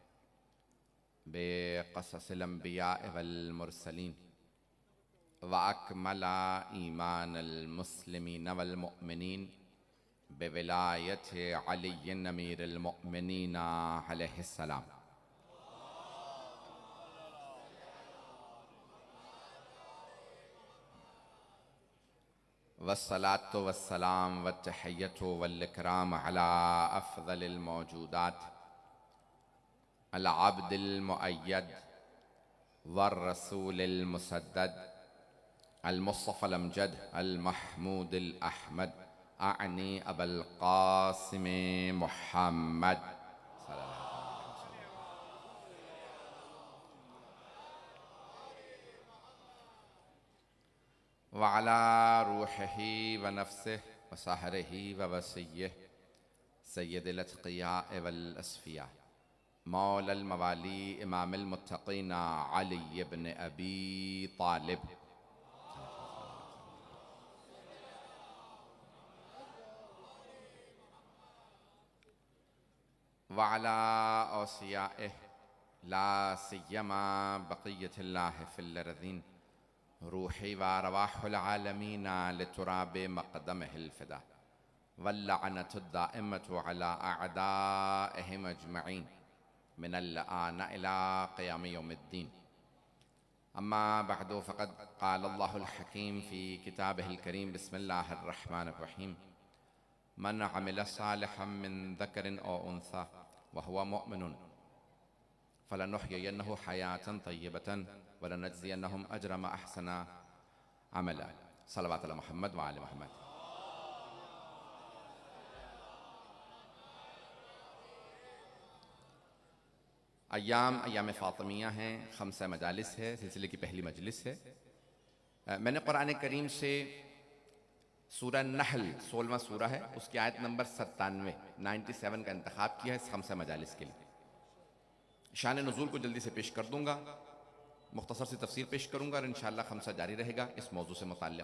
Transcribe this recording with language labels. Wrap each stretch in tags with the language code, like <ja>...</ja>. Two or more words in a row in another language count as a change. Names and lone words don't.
<ar>بقصص الأنبياء والمرسلين وأكمل إيمان المسلمين والمؤمنين بولاية علي أمير المؤمنين عليه السلام. والصلاة والسلام والتحية والإكرام على أفضل الموجودات العبد المؤيد والرسول المسدد المصطفى الأمجد المحمود الأحمد آني أبي القاسم محمد وعلى روحه ونفسه وسهره ووصيه سيد الأتقياء والأصفياء مولى الموالي إمام المتقين علي بن أبي طالب وعلى أوصيائه لا سيما بقية الله في الأرضين روحي وأرواح العالمين لتراب مقدمه الفداء واللعنة الدائمة على أعدائهم أجمعين من الآن إلى قيام يوم الدين. أما بعد فقد قال الله الحكيم في كتابه الكريم بسم الله الرحمن الرحيم من عمل صالحا من ذكر أو أنثى وهو مؤمن فلنحيينه حياة طيبة ولنجزينهم أجرهم أحسن عملا. صلى الله على محمد وآل محمد.</ar> <ur>ایام فاطمیہ ہیں، خمسہ مجالس ہے، سلسلے کی پہلی مجلس ہے. میں نے قرآن کریم سے سورہ نحل 16واں سورہ ہے، اس کی آیت نمبر 97 کا انتخاب کیا ہے اس خمسہ مجالس کے لیے. شان نزول کو جلدی سے پیش کر دوں گا، مختصر سی تفسیر پیش کروں گا اور ان شاء اللہ خمسہ جاری رہے گا اس موضوع سے متعلق.</ur>